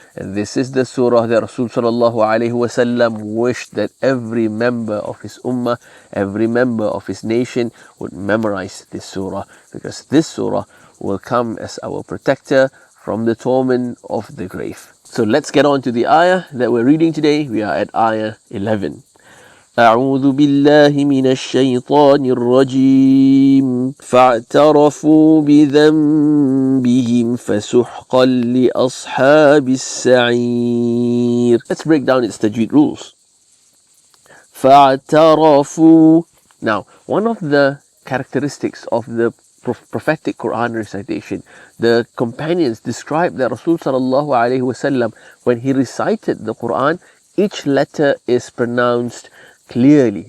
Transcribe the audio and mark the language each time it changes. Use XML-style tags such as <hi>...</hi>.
<en>And this is the surah that Rasul sallallahu alaihi wasallam wished that every member of his ummah, every member of his nation would memorize this surah, because this surah will come as our protector from the torment of the grave. So let's get on to the ayah that we're reading today. We are at ayah 11.</en> <ar>أعوذ بالله من الشيطان الرجيم فاعترفوا بذنبهم فسحقا لأصحاب السعير.</ar> <en>Let's break down its tajweed rules.</en> <ar>فاعترفوا.</ar> <en>Now, one of the characteristics of the prophetic Quran recitation, the companions described that Rasul sallallahu alaihi wasallam, when he recited the Quran, each letter is pronounced clearly.</en>